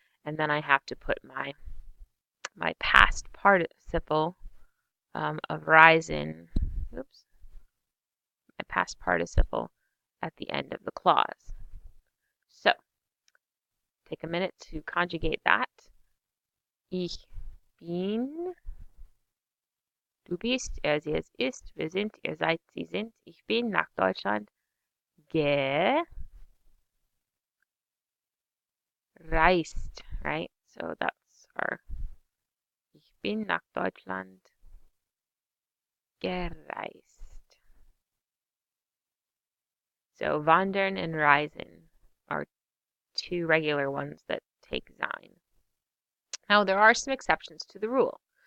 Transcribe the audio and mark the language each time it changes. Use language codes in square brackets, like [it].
[en] And then I have to put my past participle of reisen, oops, my past participle at the end of the clause. So, take a minute to conjugate that. [de] Ich bin, du bist, er, sie, es ist, wir sind, ihr seid, sie sind, ich bin nach Deutschland gereist, right? [en] So that's our, [de] ich bin nach Deutschland gereist. [en] So wandern and reisen are two regular ones that take sein. Now there are some exceptions to the rule.